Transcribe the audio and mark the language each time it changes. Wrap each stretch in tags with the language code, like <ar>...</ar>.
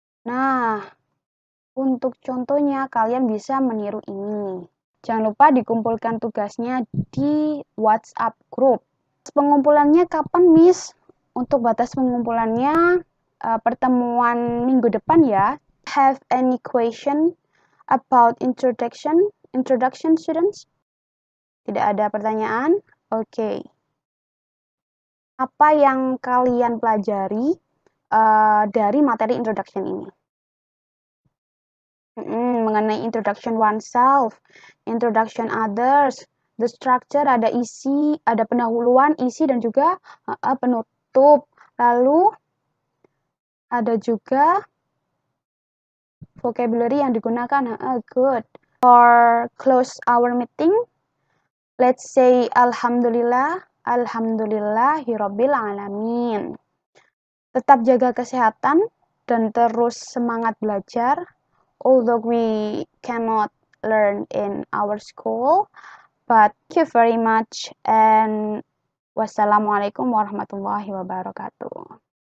<id>Nah, untuk contohnya, kalian bisa meniru ini. Jangan lupa dikumpulkan tugasnya di WhatsApp group. Pengumpulannya kapan, Miss? Untuk batas pengumpulannya, pertemuan minggu depan ya.</id> <en>Have any question about introduction students?</en> <id>Tidak ada pertanyaan? Oke. Apa yang kalian pelajari dari materi introduction ini? Mengenai</id> <en>introduction oneself, introduction others, the structure,</en> <id>ada isi, ada pendahuluan, isi, dan juga penutup. Lalu ada juga vocabulary yang digunakan. Good.</id> <en>For close our meeting, let's say Alhamdulillah,</en> <ar>Alhamdulillahirabbil alamin.</ar> <id>Tetap jaga kesehatan dan terus semangat belajar.</id> <en>Although we cannot learn in our school, but thank you very much, and</en> <ar>wassalamualaikum warahmatullahi wabarakatuh.</ar>